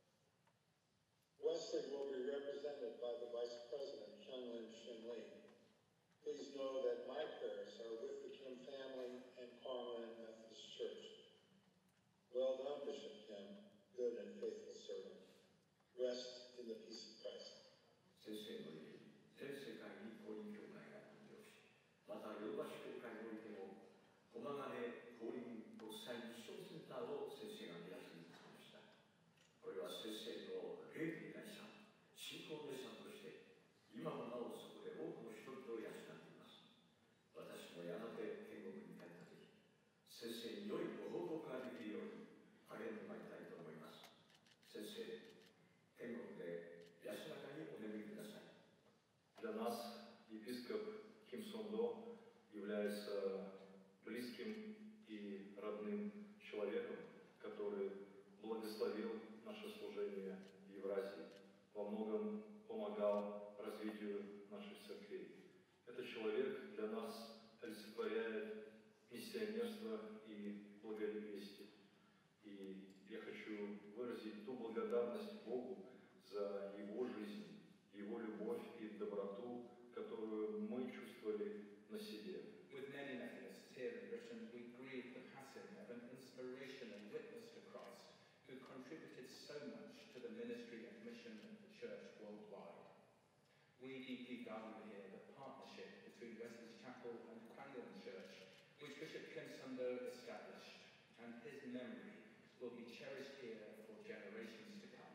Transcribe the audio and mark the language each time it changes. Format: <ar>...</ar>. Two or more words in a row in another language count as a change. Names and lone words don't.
<en>Wesley will be represented by the Vice President, Hyunglin Shin Lee. Please know that my prayers are with the Kim family and Kwanglan Methodist Church. Well done, Bishop Kim, good and faithful servant. Rest in the peace of Christ.</en> <ja>先生の家に全世界に福音教会が誕生し、またヨドバシ教会においても駒ヶ根福音国際ミッションセンターを先生が開きになりました。これは先生の霊的な遺産、信仰の遺産として今もなおそこで多くの人々を養っています。私もやがて天国に帰った時、先生に良いご報告ができるように励んでまいりたいと思います。先生、天国で安らかにお眠りください。</ja> <ru>Для нас епископ Ким Сон До является близким и родным человеком, который благословил наше служение в Евразии, во многом помогал развитию наших церквей. Этот человек для нас олицетворяет миссионерство и благовестие. И я хочу выразить ту благодарность Богу за его жизнь, его любовь и доброту, которую мы чувствовали на себе.</ru> <en>With many Methodists here in Britain, we grieve the passing of an inspirational witness to Christ who contributed so much to the ministry and mission of the Church worldwide. We deeply value here the partnership between Wesley's Chapel and Kwanglan Church, which Bishop Kim Sun Do established, and his memory will be cherished here for generations to come.</en>